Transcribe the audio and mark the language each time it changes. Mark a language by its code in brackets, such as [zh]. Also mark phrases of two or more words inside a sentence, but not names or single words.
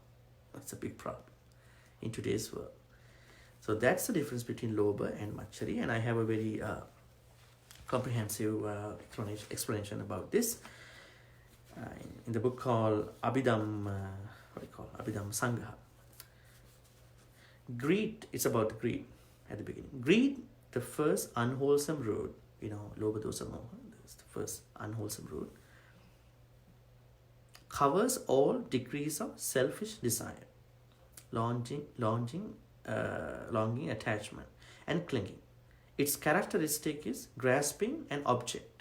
[en] That's a big problem in today's world. So that's the difference between lobha and macchariya, and I have a very comprehensive explanation about this in the book called Abhidhamma Sangha. Greed, it's about greed at the beginning. Greed, the first unwholesome root, [pi] lobha, dosa, moha, [en] that's the first unwholesome root, covers all degrees of selfish desire, longing, attachment, and clinging. Its characteristic is grasping an object.